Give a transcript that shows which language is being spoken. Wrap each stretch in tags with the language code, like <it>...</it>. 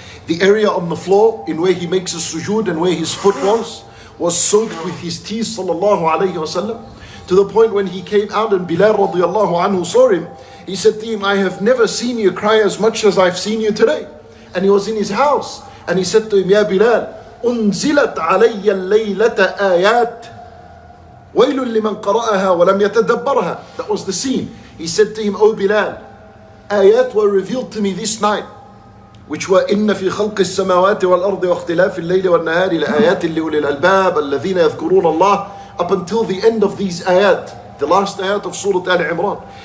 <en>The area on the floor in where he makes a sujood and where his foot was soaked with his tears sallallahu alaihi wasallam. To the point when he came out and Bilal radiallahu anhu saw him, he said to him, I have never seen you cry as much as I've seen you today. And he was in his house. And he said to him, Ya Bilal,</en> <ar>أنزلت علي الليلة آيات ويل لمن قرأها ولم يتدبرها.</ar> <en>That was the scene. He said to him, O Bilal, ayat were revealed to me this night, which were</en> <ar>إن في خلق السماوات والأرض واختلاف الليل والنهار لآيات لأولي الألباب الذين يذكرون الله,</ar> <en>up until the end of these ayat, the last ayat of Surah Al-Imran.</en>